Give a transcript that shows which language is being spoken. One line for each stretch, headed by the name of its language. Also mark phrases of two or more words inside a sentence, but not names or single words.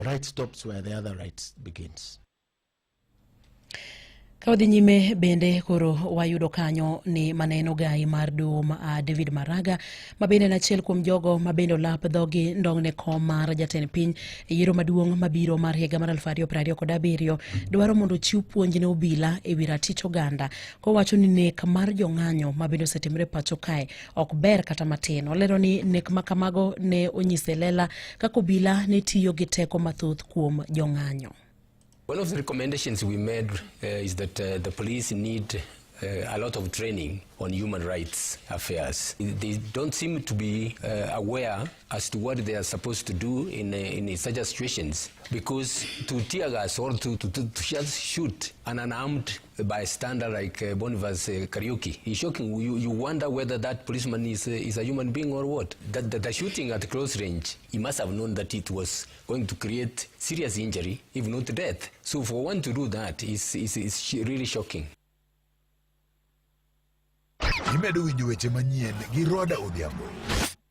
English: Right stops where the other right begins.
Luo (Kenya and Tanzania): Kawadhi nyime bende koro wayudo kanyo ni maneno gai mar doho David Maraga mabende na achiel kuom jogo mabende olap dhogi ndong'ne kom mar jatend piny yiero maduong' mabiro mar higa mar 2027 dwaro mondo ochiw puonj ne obila ewi ratich oganda kowacho ni nek mar jong'anyo mabende osetimre pacho kae ok ber kata matin. Olero ni nek makamago ne onyise lela kaka obila ne tiyo gi teko mathoth kuom jong'anyo.
English: One of the recommendations we made is that the police need a lot of training on human rights affairs. They don't seem to be aware as to what they are supposed to do in such situations, because to tear gas or to just shoot an unarmed bystander like Boniface Karaoke is shocking. You wonder whether that policeman is a human being or what. The shooting at close range, he must have known that it was going to create serious injury, if not death. So for one to do that is really shocking.
Luo (Kenya and Tanzania): Imedo winjo weche manyien gi Roda Odhiambo.